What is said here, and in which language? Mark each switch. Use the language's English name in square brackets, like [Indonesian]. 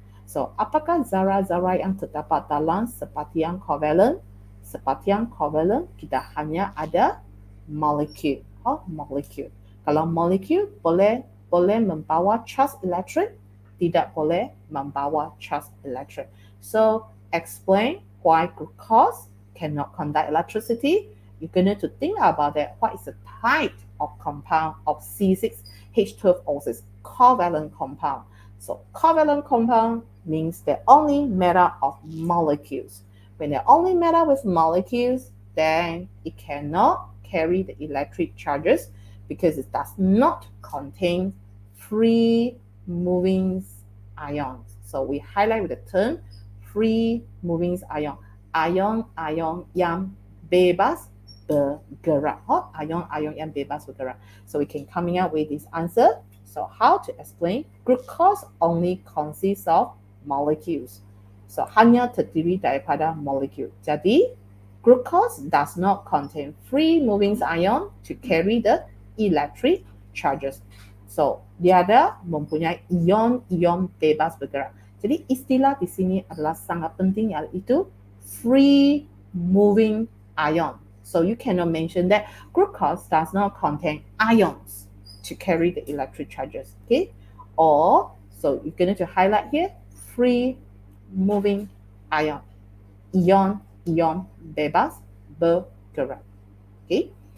[Malay] So, apakah zarah-zarah yang terdapat dalam sepatian covalent? Sepatian covalent kita hanya ada molekul. Kalau molekul boleh membawa charge elektrik, tidak boleh membawa charge elektrik. [English] So, explain why glucose cannot conduct electricity. You're going to think about that. What is the type of compound of C6H12O6, covalent compound? So covalent compound means they're only made up of molecules. When they're only made up with molecules, then it cannot carry the electric charges because it does not contain free moving ions. So we highlight with the term free moving ion. [Malay] Ion yang bebas bergerak. Ion yang bebas bergerak. [English] So we can coming up with this answer. So how to explain? Glucose only consists of molecules. [Malay] So hanya terdiri daripada molekul. [English] Jadi glucose does not contain free moving ion to carry the electric charges. [Malay] So dia ada mempunyai ion bebas bergerak. Jadi istilah di sini adalah sangat penting, yaitu free moving ion. [English] So you cannot mention that glucose does not contain ions to carry the electric charges, okay? Or, so you're going to highlight here, free moving ion. [Malay] Ion bebas bergerak, okay?